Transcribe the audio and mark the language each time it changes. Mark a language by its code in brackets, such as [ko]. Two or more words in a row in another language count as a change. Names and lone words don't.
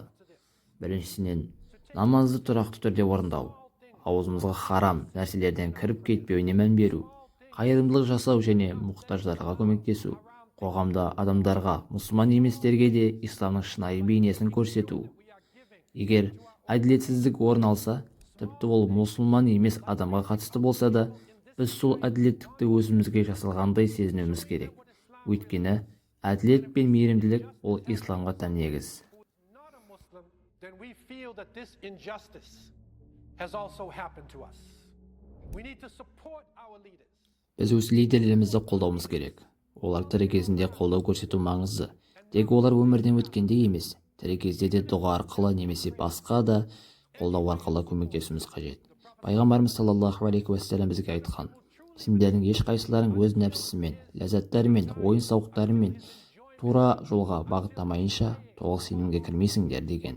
[kk] Біріншісінен, намазды тұрақты түрде орындау, аузымызға харам нәрселерден кіріп кетпеуіне мән беру, қайырымдылық жасау және мұқтаждарға көмектесу, қоғамда адамдарға, мұсылман еместерге де исламның шынайы бейнесін көрсету. Егер әділетсіздік орын алса, тіпті ол мұсылман емес адамға қатысты болса да, біз сол әділеттікті өзімізге жасалғандай сезінуіміз керек. Өйткені әділет пен мейірімділік ол исламға тән негіз. [en] Not a Muslim, then we feel that this injustice has also happened to us. We need to support our leaders. [kk] Біз өз лидерлерімізді қолдауымыз керек. Олар тірі кезінде қолдау көрсету маңызды. Тек олар өмірден өткенде емес, тірі кезде де дұға арқылы немесе басқа да қолдау арқылы көмектесуіміз қажет. Пайғамбарымыз [ar] صلى الله عليه وسلم [kk] бізге айтқан: сендердің ешқайсыларың өз нәпсісімен, ләззаттарымен, ойын-сауықтарымен тура жолға бағыттамайынша толық сенімге кірмейсіңдер деген.